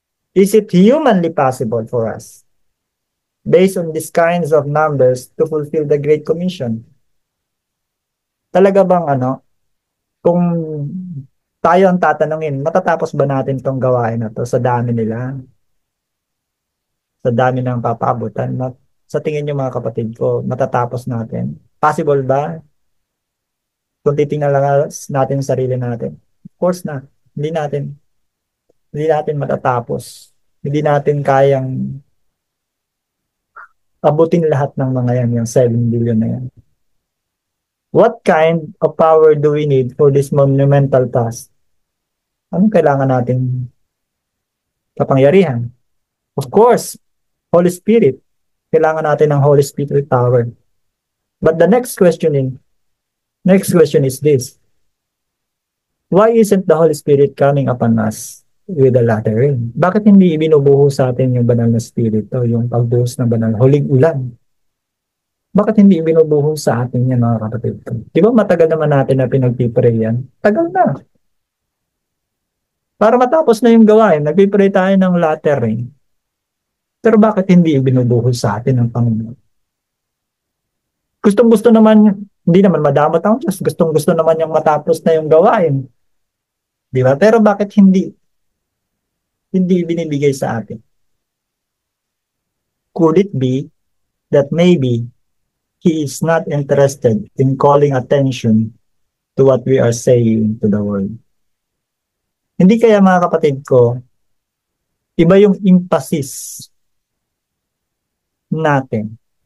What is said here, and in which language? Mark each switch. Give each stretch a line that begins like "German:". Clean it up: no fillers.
English: Is it humanly possible for us, based on these kinds of numbers, to fulfill the Great Commission?
Filipino: Talaga bang kung tayo ang tatanungin, matatapos ba natin tong gawain na to sa dami nila? Sa dami ng papaabutan? Sa tingin niyo mga kapatid ko, matatapos natin? Possible ba? Kung titingnan lang natin ang sarili natin.
English: Of course
Filipino: na, hindi natin, hindi natin matatapos. Hindi natin kayang abutin lahat ng mga yan, yung 7 billion na yan.
English: What kind of power do we need for this monumental task?
Filipino: Anong kailangan natin kapangyarihan?
English: Of course,
Filipino: Holy Spirit. Kailangan natin ng Holy Spirit power.
English: But the next question is this. Why isn't the Holy Spirit coming upon us with the latter rain?
Filipino: Bakit hindi ibinubuhos sa atin yung banal na Spirito, yung pagbuhos ng banal, huling ulan? Bakit hindi ibinubuhos sa atin yan mga kapatid? Di ba matagal naman natin na pinagpipray yan? Tagal na. Para matapos na yung gawain, nagpipray tayo ng latter rain. Pero bakit hindi ibinubuhos sa atin ng Panginoon? Gustong-gusto naman, hindi naman madamot ang Diyos. Gustong-gusto naman yung matapos na yung gawain. Di ba? Pero bakit hindi binibigay sa atin?
English: Could it be that maybe He is not interested in calling attention to what we are saying to the world?
Filipino: Hindi kaya mga kapatid ko, iba yung emphasis natin.